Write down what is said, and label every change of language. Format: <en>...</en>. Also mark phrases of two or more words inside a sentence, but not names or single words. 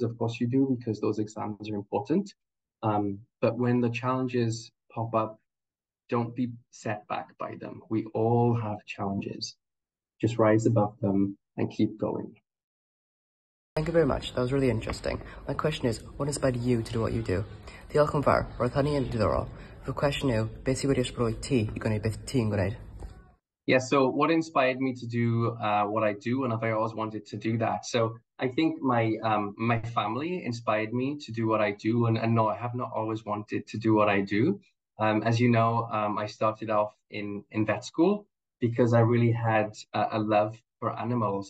<en>Of course you do, because those exams are important. But when the challenges pop up, don't be set back by them. We all have challenges. Just rise above them and keep going. Thank you very much. That was really interesting. My question is, what inspired you to do what you do?</en> <cy>Diolch yn fawr. Roedd hynny yn diddorol.</cy> <en>The question</en> <cy>yw, beth sydd wedi ysbrydoli ti I gwneud beth ti'n gwneud?</cy> <en>Yeah, so what inspired me to do what I do, and I've always wanted to do that. So I think my family inspired me to do what I do, and no, I have not always wanted to do what I do. As you know, I started off in vet school because I really had a love for animals.</en>